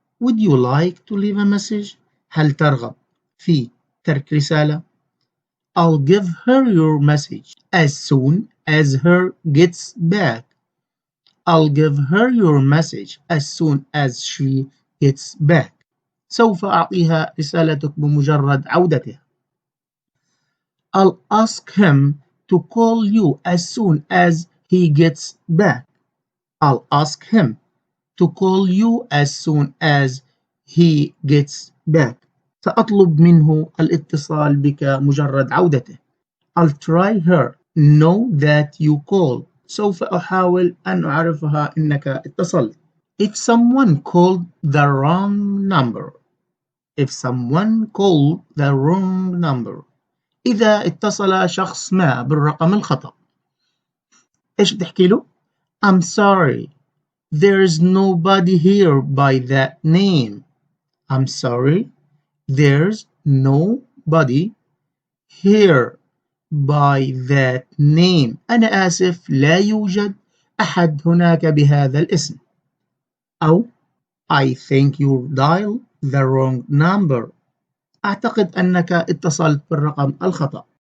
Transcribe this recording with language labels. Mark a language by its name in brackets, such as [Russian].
[English] Would you like to leave a message? [Arabic] هل ترغب في ترك رسالة؟ [English] I'll give her your message as soon as her gets back. I'll give her your message as soon as she gets back. [Arabic] سوف أعطيها رسالتك بمجرد عودتها. [English] I'll ask him to call you as soon as he gets back. I'll ask him to call you as soon as he gets back. [Arabic] سأطلب منه الاتصال بك مجرد عودته. [English] I'll try her know that you call. [Arabic] سوف أحاول أن أعرفها إنك اتصلت. [English] If someone called the wrong number. If someone called the wrong number. [Arabic] إذا اتصل شخص ما بالرقم الخطأ. إيش بتحكي له؟ [English] I'm sorry. There's nobody here by that name. I'm sorry. There's nobody here by that name. [Arabic] أنا آسف لا يوجد أحد هناك بهذا الاسم. [English] أو I think you dialed the wrong number. [Arabic] أعتقد أنك اتصلت بالرقم الخطأ.